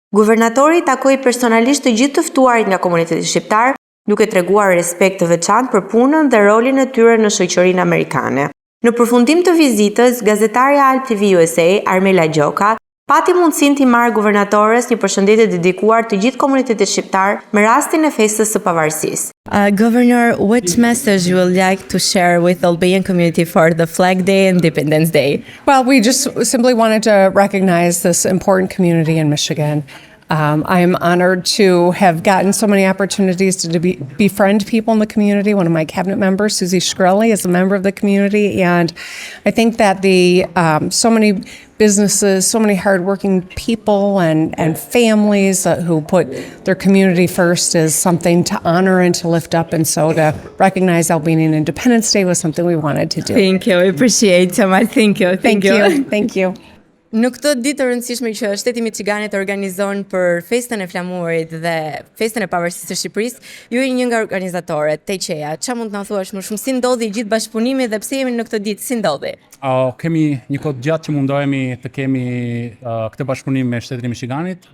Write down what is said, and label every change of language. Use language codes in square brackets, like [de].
[sq] Guvernatori takoi personalisht të gjithë të ftuarit nga komuniteti shqiptar, duke treguar respekt të veçantë për punën dhe rolin e tyre në shoqërinë amerikane. Në përfundim të vizitës, gazetarja Alp TV USA, Armela Gjoka, pati mundësinë t'i marrë guvernatores një përshëndetje dedikuar të gjithë komunitetit shqiptar me rastin e festës së pavarësisë. [en] Governor, what message you would like to share with the Albanian community for the Flag Day and Independence Day? Well, we just simply wanted to recognize this important community in Michigan. I am honored to have gotten so many opportunities to befriend people in the community. One of my cabinet members, Susie Shkreli, is a member of the community, and I think that so many businesses, so many hardworking people and families who put their community first is something to honor and to lift up, and so to recognize Albanian Independence Day was something we wanted to do. Thank you, I appreciate so much. Thank you. Thank you. [sq] Në këtë ditë të rëndësishme që shteti i Michiganit organizon për festën e flamurit dhe festën e pavarësisë së Shqipërisë, ju jeni një nga organizatorët, Teqeja. Çfarë mund të na thuash më shumë, si ndodhi gjithë bashkëpunimi dhe pse jemi në këtë ditë, si ndodhi? Kemi një kohë gjatë që mundohemi të kemi këtë bashkëpunim me shtetin e Michiganit.